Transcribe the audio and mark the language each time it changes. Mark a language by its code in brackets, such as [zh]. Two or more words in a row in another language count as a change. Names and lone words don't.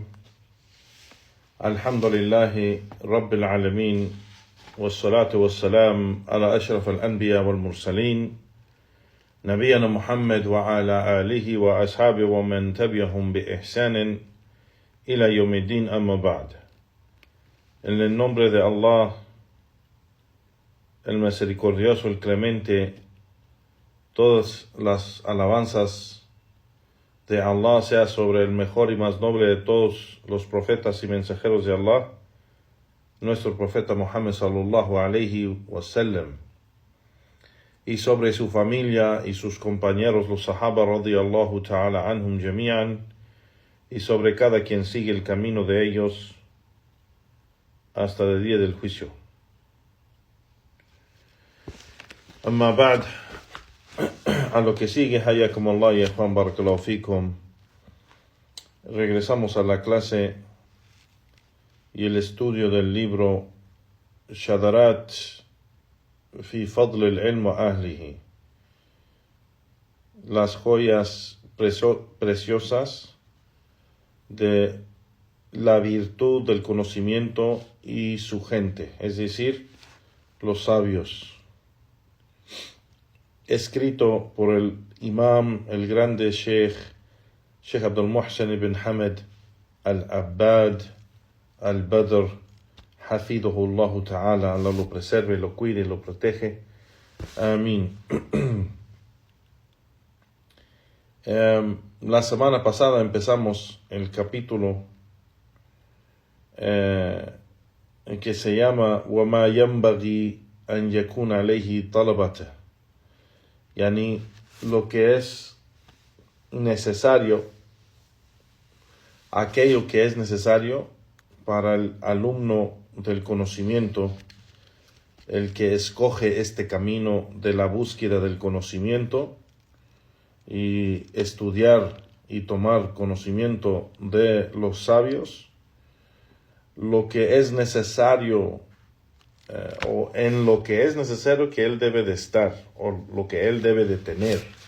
[ar] الحمد لله رب العالمين، والصلاة والسلام على أشرف الأنبياء والمرسلين نبينا محمد وعلى آله وأصحابه ومن تبعهم بإحسان إلى يوم الدين. أما بعد. [es] En el nombre de Allah, el misericordioso, el clemente, todas las alabanzas de Allah sea sobre el mejor y más noble de todos los profetas y mensajeros de Allah, nuestro profeta Muhammad [ar] صلى الله عليه وسلم, [es] y sobre su familia y sus compañeros, los sahaba [ar] رضي الله تعالى عنهم أجمعين, [es] y sobre cada quien sigue el camino de ellos hasta el día del juicio. [ar] أما بعد, [es] a lo que sigue, [ar] حياكم الله يا إخوان، بارك الله فيكم. [es] Regresamos a la clase y el estudio del libro Shadarat fi Fadl al-Ilm wa Ahlihi, las joyas preciosas de la virtud del conocimiento y su gente, es decir, los sabios. Escrito por el imam, el grande Sheikh Abdul Muhsin ibn Hamad al-Abbad al-Badr, [ar] حفظه الله تعالى, [es] Allah lo preserve, lo cuide, lo protege. Amén. La semana pasada empezamos el capítulo que se llama [ar] وَمَا يَنْبَغِي أَنْ يَكُونَ عَلَيْهِ طَلَبَةً, [es] yani lo que es necesario, aquello que es necesario para el alumno del conocimiento, el que escoge este camino de la búsqueda del conocimiento y estudiar y tomar conocimiento de los sabios, lo que es necesario o en lo que es necesario que él debe de estar, o lo que él debe de tener.